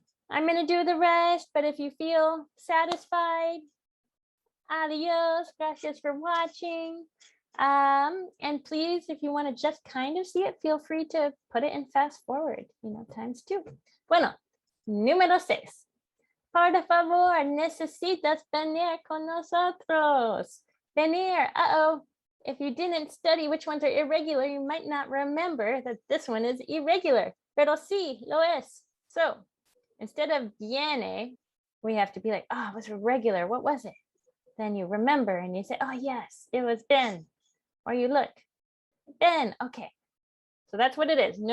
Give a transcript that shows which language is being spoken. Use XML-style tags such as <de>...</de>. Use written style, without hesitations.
<en>I'm going to do the rest, but if you feel satisfied, adios. Gracias for watching. And please, if you want to just kind of see it, feel free to put it in fast forward, times 2.</en> <es>Bueno, número 6. Por favor, necesitas venir con nosotros. Venir. Uh-oh.</es> <en>If you didn't study which ones are irregular, you might not remember that this one is irregular.</en> <es>Pero sí, lo es.</es> <en>So instead of viene, we have to be like, oh, it was irregular. What was it? Then you remember and you say, oh, yes, it was ven. Or you look, ven. Okay. So that's what it is.</en>